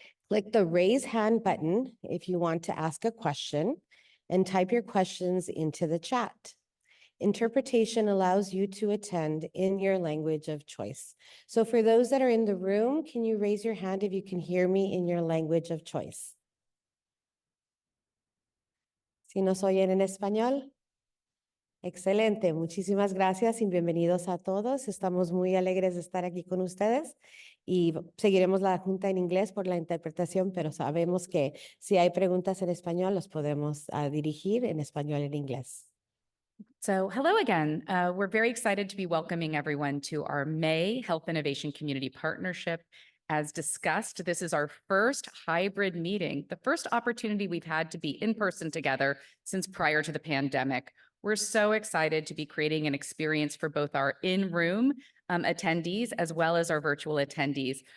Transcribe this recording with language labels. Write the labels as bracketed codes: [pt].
[en] Click the raise hand button if you want to ask a question and type your questions into the chat. Interpretation allows you to attend in your language of choice. So for those that are in the room, can you raise your hand if you can hear me in your language of choice? [es] Si nos oyen en español. Excelente, muchísimas gracias y bienvenidos a todos. Estamos muy alegres de estar aquí con ustedes y seguiremos la junta en inglés por la interpretación, pero sabemos que si hay preguntas en español, los podemos dirigir en español y en inglés. [en] So hello again. We're very excited to be welcoming everyone to our May Health Innovation Community Partnership. As discussed, this is our first hybrid meeting, the first opportunity we've had to be in person together since prior to the pandemic. We're so excited to be creating an experience for both our in-room attendees as well as our virtual attendees.